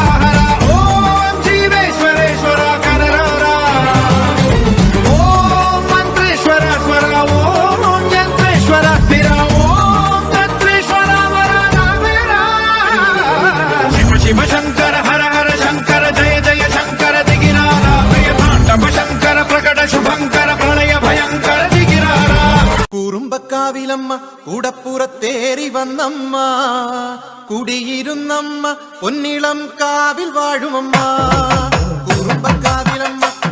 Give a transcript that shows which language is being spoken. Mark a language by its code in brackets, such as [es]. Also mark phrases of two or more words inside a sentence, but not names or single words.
[sa] हरा ॐ जीवेश्वरेश्वरा कररारा ॐ मन्त्रेश्वरा स्वरा ॐ यन्त्रेश्वरा स्थिरा ॐ तन्त्रेश्वरा वरा मेरा शिव शिव शङ्कर हर हर शङ्कर जय जय शङ्कर दिगिरारा प्रिय ताण्डव शङ्कर प्रकट शुभङ्कर प्रलय भयङ्कर दिगिरारा [ml] കുറുമ്പക്കാവിലമ്മ കൂടപ്പുറത്തേറി വന്നമ്മ കുടിയിരുന്നമ്മ പൊന്നിളം കാവിൽ വാഴുമമ്മ കുറുമ്പക്കാവിലമ്മ